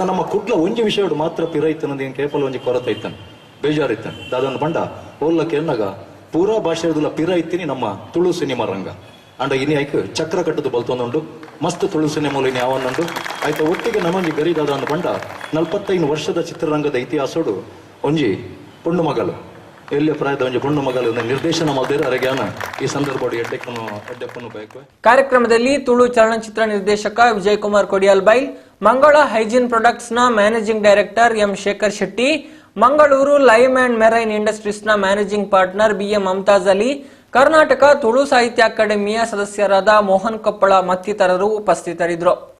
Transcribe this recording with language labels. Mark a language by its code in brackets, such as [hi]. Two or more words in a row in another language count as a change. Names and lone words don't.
[tcy] ನಮ್ಮ ಕುಡ್ಲ ಒಂಜಿ ವಿಷಯ ಮಾತ್ರ ಪಿರ ಇತ್ತನ ಕೇಪಲ್ ಒಂಜಿ ಕೊರತೆ ಇತ್ತನ್ ಬೇಜಾರಿತ್ತನ್ ದಾದೊಂದು ಬಂಡ ಓಲ್ಲಕ್ಕೆ ಎನ್ನಾಗ ಪೂರಾ ಭಾಷೆದುಲ ಪಿರ ಇತ್ತೀನಿ ನಮ್ಮ ತುಳು ಸಿನಿಮಾ ರಂಗ ಅಂಡ ಇನಿ ಐಕ್ ಚಕ್ರ ಕಟ್ಟದು ಬಲ್ತೊಂದುಂಡು ಮಸ್ತ್ ತುಳು ಸಿನಿಮಾಲು ಇನಿ ಯಾವನ್ನುಂಡು ಆಯ್ತಾ ಒಟ್ಟಿಗೆ ನಮ್ಮಂಜಿ ಗರಿದಾದ ಅಂದ ಬಂಡ 45 ವರ್ಷದ ಚಿತ್ರರಂಗದ ಇತಿಹಾಸಡು ಒಂಜಿ ಪುಣ್ಣು ಮಗಲು ಎಲ್ಲಿ ಪ್ರಾಯದ ಒಂಜಿ ಪುಣ್ಣು ಮಗಲು ನಿರ್ದೇಶನ ಮಾಡಿದ್ರೆ ಅರಗ್ಯಾನ ಈ ಸಂದರ್ಭ ಎಡ್ಡೆಪ್ಪನ್ನು ಬೇಕು. [kn] ಕಾರ್ಯಕ್ರಮದಲ್ಲಿ ತುಳು ಚಲನಚಿತ್ರ ನಿರ್ದೇಶಕ ವಿಜಯ್ ಕುಮಾರ್ ಕೊಡಿಯಾಲ್ ಬೈಲ್, ಮಂಗಳ ಹೈಜೀನ್ ಪ್ರಾಡಕ್ಟ್ಸ್ ನ [en] managing director [kn] ಎಂ ಶೇಖರ್ ಶೆಟ್ಟಿ, ಮಂಗಳೂರು ಲೈವ್ ಅಂಡ್ ಮೆರೈನ್ ಇಂಡಸ್ಟ್ರೀಸ್ ನ [en] managing partner [kn] BM ಮಮತಾಜ್ ಅಲಿ, ಕರ್ನಾಟಕ ತುಳು ಸಾಹಿತ್ಯ ಅಕಾಡೆಮಿಯ ಸದಸ್ಯರಾದ ಮೋಹನ್ ಕೊಪ್ಪಳ ಮತ್ತಿತರರು ಉಪಸ್ಥಿತರಿದ್ದರು.